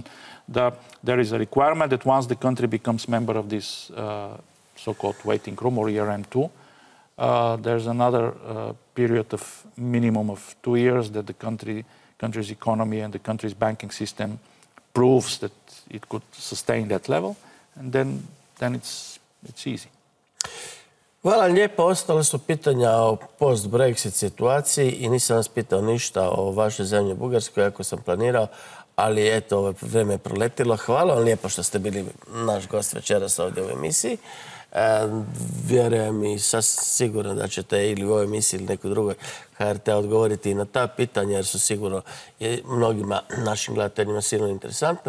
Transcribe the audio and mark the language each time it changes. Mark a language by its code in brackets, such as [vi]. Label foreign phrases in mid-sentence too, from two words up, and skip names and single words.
[en] There is a requirement that once the country becomes member of this so-called waiting room or ERM2, there's another period of minimum of 2 years that the country's economy and the country's banking system proves that it could sustain that level, and then it's easy. [hr] Hvala lijepo. Ostale su pitanja o post-Brexit situaciji i nisam vas pitao ništa o vašoj zemlji Bugarskoj, ako sam planirao, ali eto, ovo vrijeme je proletilo. Hvala vam lijepo što ste bili naš gost večeras ovdje u emisiji. Vjerujem i sasvim sigurno da ćete ili u ovoj emisiji ili nekoj drugoj HRT odgovoriti i na ta pitanja, jer su sigurno mnogima našim gledateljima sigurno interesantne.